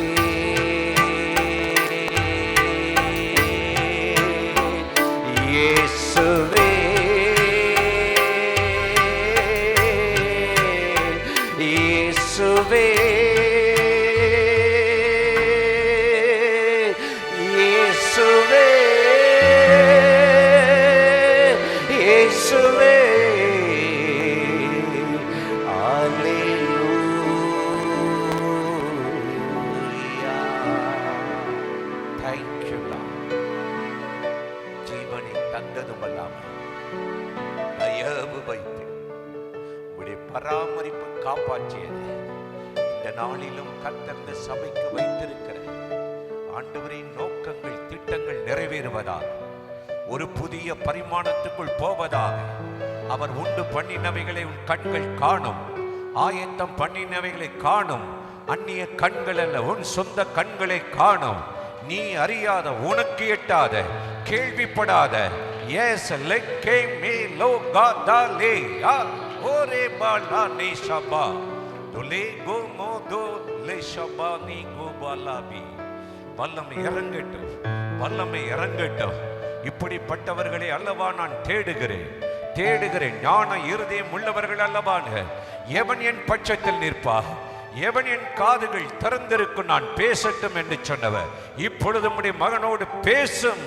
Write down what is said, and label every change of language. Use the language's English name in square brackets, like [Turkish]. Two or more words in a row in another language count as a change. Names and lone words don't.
[Tamil] இயேசுவே இயேசுவே இயேசுவே இயேசுவே. அல்லேலூயா. [English] Thank you Lord. [Tamil] ஜீவனை தந்ததுமல்லாமல் தயவு வைத்து உடைய பராமரிப்பு காப்பாற்றியது. இந்த நாளிலும் கர்த்தர் இந்த சபைக்கு வைத்திருக்கிற ஆண்டவரின் நோக்கங்கள் திட்டங்கள் நிறைவேறுவதாக, ஒரு புதிய பரிமாணத்துக்குள் போவதாக. அவர் உண்டு பண்ணினவைகளை உன் கண்கள் காணும், ஆயத்தம் பண்ணினவைகளை காணும். அந்நிய கண்கள் அல்ல, உன் சொந்த கண்களை காணும். நீ அறியாத, உனக்கு எட்டாத, கேள்விப்படாத Yes, leke me lo gadale ya ore bala ne shaba dole go modo le shaba ni go balabi. வல்லமை இறங்கட்டும், வல்லமை இறங்கட்டும். இப்படிப்பட்டவர்களை அல்லவா நான் தேடுகிறேன், தேடுகிறேன். ஞான இருதயம் உள்ளவர்கள் அல்லவான். எவன் என் பட்சத்தில் நிற்பா, எவன் என் காதுகள் திறந்திருக்கும் நான் பேசட்டும் என்று சொன்னவர் இப்பொழுது உம்முடைய மகனோடு பேசும்.